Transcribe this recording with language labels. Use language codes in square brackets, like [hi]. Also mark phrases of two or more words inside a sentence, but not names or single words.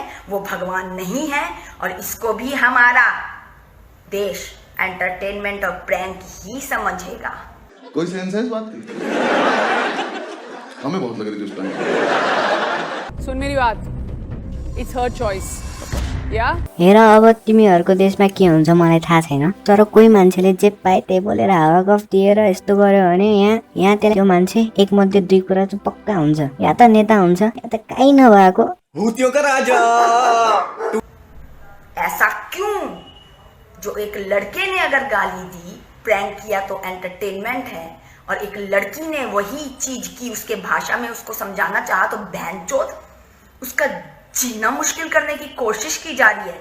[hi] वो भगवान नहीं है और इसको भी हमारा देश एंटरटेनमेंट और प्रैंक ही समझेगा। कोई सेंस है इस बात की? हमें बहुत लग रही थी उस टाइम। सुन मेरी बात, [en] it's her choice [hi] या। [ne] हेर, अब तिमीहरूको देशमा के हुन्छ मलाई थाहा छैन, तर कोही मान्छेले जे पाए त्यही बोलेर हावा गफ दिएर यस्तो गर्यो भने यहाँ त्यहाँ त्यो मान्छे एक मध्ये दुई कुरा चाहिँ पक्का हुन्छ, या त नेता हुन्छ या त काहीँ नभएको [hi] भूतियों का राजा। ऐसा क्यों? जो एक लड़के ने अगर गाली दी, प्रैंक किया तो एंटरटेनमेंट है, और एक लड़की ने वही चीज की, उसके भाषा में उसको समझाना चाहा तो बहनचोद उसका जीना मुश्किल करने की कोशिश की जा रही है।